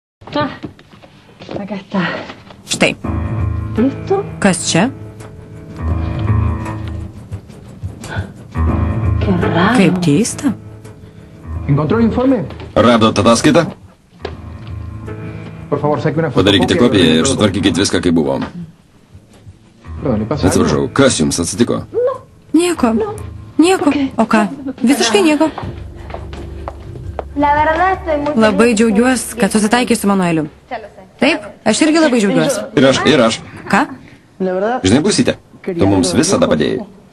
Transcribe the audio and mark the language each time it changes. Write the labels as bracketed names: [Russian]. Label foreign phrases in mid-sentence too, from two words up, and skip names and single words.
[Spanish] Acá está. [Lithuanian] Štai. [Spanish] ¿Listo? [Lithuanian] Kas čia? [Spanish] Qué raro. [Lithuanian] Kaip keista. [Spanish] ¿Encontró el informe? [Lithuanian] Radot ataskaitą? [Spanish] Por favor, saque una foto. [Lithuanian] Padarykite kopiją ir sutvarkykite viską, kaip buvo. [Spanish] Perdón, ¿le pasa algo? [Lithuanian] Atsiprašau, kas jums atsitiko? Nieko. Nieko. O ką? Visiškai nieko. Labai džiaugiuosi, kad susitaikė su Manueliu. Taip, aš irgi labai džiaugiuosi. Ir aš. Ką? Žinai, būsite, tu mums visada padėjai.